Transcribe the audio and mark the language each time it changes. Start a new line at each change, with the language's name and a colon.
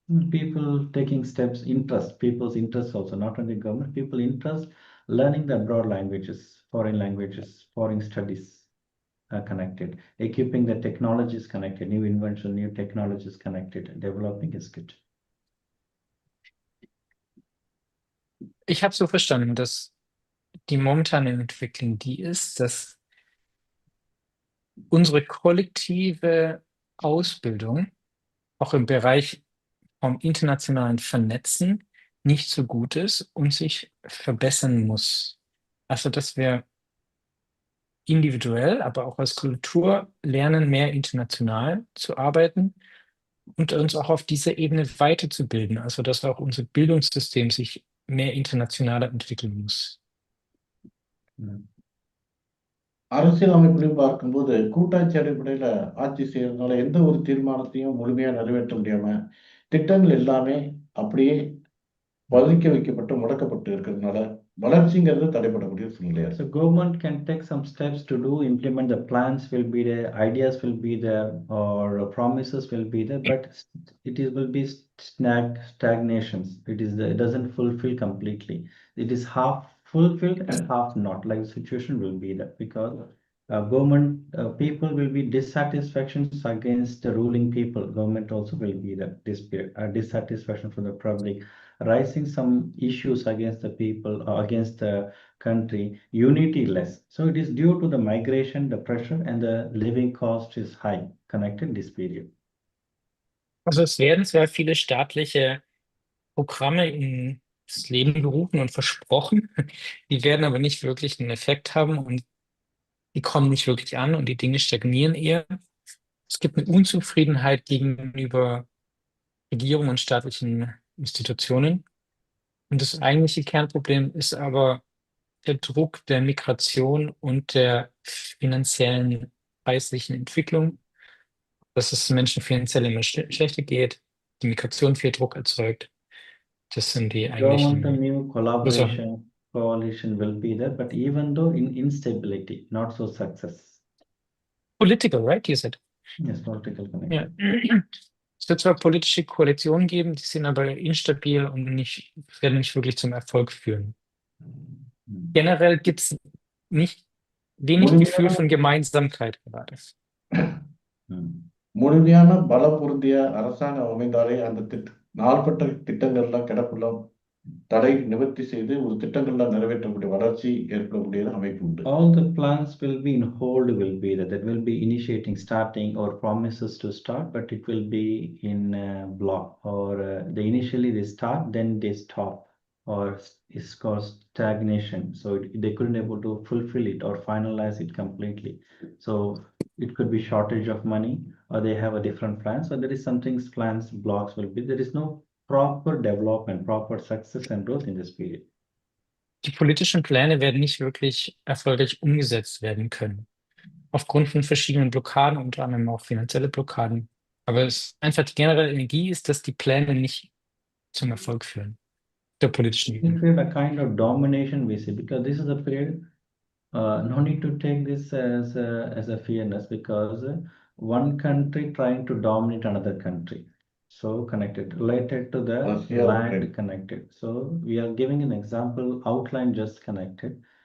English: People taking steps, people's interest also, not only government, people interest learning the abroad languages, foreign studies connected, equipping the technologies connected, new invention, new technologies connected, developing is good.
German: Ich habe so verstanden, dass die momentane Entwicklung die ist, dass unsere kollektive Ausbildung auch im Bereich vom internationalen Vernetzen nicht so gut ist und sich verbessern muss. Also, dass wir individuell, aber auch als Kultur lernen, mehr international zu arbeiten und uns auch auf dieser Ebene weiterzubilden. Also, dass auch unser Bildungssystem sich mehr internationaler entwickeln muss.
Tamil: அரசியல் அமைப்புலையும் பார்க்கும்போது கூட்டாட்சி அடிப்படையில் ஆட்சி செய்யறதுனால எந்த ஒரு தீர்மானத்தையும் முழுமையாக நிறைவேற்ற முடியாம திட்டங்கள் எல்லாமே அப்படியே பதுக்கி வைக்கப்பட்டு முடக்கப்பட்டு இருக்கிறதுனால வளர்ச்சிங்கிறது தடைபடக்கூடிய சூழ்நிலையா
English: So government can take some steps to implement the plans will be there, ideas will be there, or promises will be there, but will be stagnations. It doesn't fulfill completely. It is half fulfilled and half not. Like the situation will be that because government people will be dissatisfactions against the ruling people. Government also will be that dissatisfaction from the public, rising some issues against the people or against the country, unity less. So it is due to the migration, the pressure, and the living cost is high connected this period.
German: Also es werden zwar viele staatliche Programme ins Leben gerufen und versprochen, die werden aber nicht wirklich einen Effekt haben und die kommen nicht wirklich an und die Dinge stagnieren eher. Es gibt eine Unzufriedenheit gegenüber Regierungen und staatlichen Institutionen. Und das eigentliche Kernproblem ist aber der Druck der Migration und der finanziellen, preislichen Entwicklung, dass es Menschen finanziell immer schlechter geht, die Migration viel Druck erzeugt. Das sind die eigentlichen
English: Government new
German: Ursachen.
English: coalition will be there, but even though in instability, not so success. Political, right? You said. Yes, political connection.
German: Ja. Es wird zwar politische Koalitionen geben, die sind aber instabil und werden nicht wirklich zum Erfolg führen. Generell gibt es wenig Gefühl von Gemeinsamkeit gerade.
Tamil: முழுமையான பலம் பொருந்திய அரசாங்கம் அமைந்தாலே அந்த நாள்பட்ட திட்டங்கள்லாம் கிடப்பெல்லாம் தடை நிவர்த்தி செய்து ஒரு திட்டங்கள்லாம் நிறைவேற்றக்கூடிய வளர்ச்சி ஏற்படக்கூடிய அமைப்பு உண்டு.
English: All the plans will be in hold that will be initiating, starting, or promises to start, but it will be in block, or they initially they start, then they stop, or it's called stagnation. So they couldn't able to fulfill it or finalize it completely. So it could be shortage of money, or they have a different plan. So there is something plans blocks will be. There is no proper development, proper success and growth in this period.
German: Die politischen Pläne werden nicht wirklich erfolgreich umgesetzt werden können. Aufgrund von verschiedenen Blockaden, unter anderem auch finanzielle Blockaden. Aber einfach die generelle Energie ist, dass die Pläne nicht zum Erfolg führen. Der politischen Ebene.
English: A kind of domination we see, because this is a period, no need to take this as a fearness, because one country trying to dominate another country. So connected, related to the land connected. So we are giving an example, outline just connected.